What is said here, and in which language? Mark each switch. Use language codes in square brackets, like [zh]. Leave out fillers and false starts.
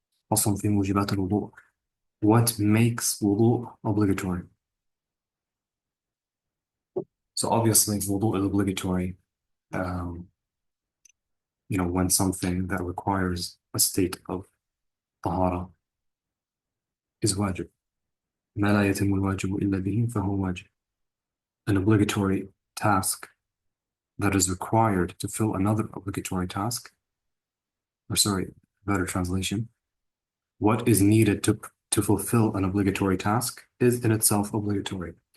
[en] Also [ar] في [en] mujibat al-wudu. What makes wudu obligatory? So obviously wudu is obligatory when something that requires a state of طهارة is wajib. [ar] ما لا يتم الواجب إلا به فهو واجب. [en] An obligatory task that is required to fill another obligatory task, or sorry, better translation, what is needed to fulfill an obligatory task is in itself obligatory.